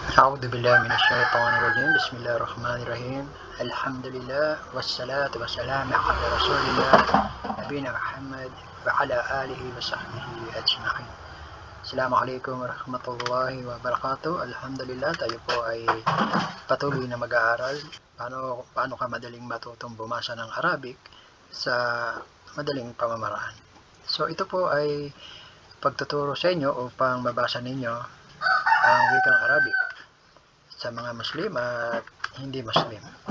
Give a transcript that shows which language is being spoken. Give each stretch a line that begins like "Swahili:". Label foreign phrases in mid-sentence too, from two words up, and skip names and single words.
Arabic: أعوذ بالله من الشيطان الرجيم بسم الله الرحمن الرحيم الحمد لله والصلاة والسلام على رسول الله نبينا محمد وعلى آله وصحبه أجمعين. السلام عليكم ورحمة الله وبركاته.
Filipino: Alhamdulillah, tayo po ay patuloy na mag-aaral paano ka madaling matutong bumasa ng Arabic sa madaling pamamaraan. So ito po ay pagtuturo sa inyo upang mabasa ninyo ang wikang Arabic sa mga Muslim at hindi Muslim.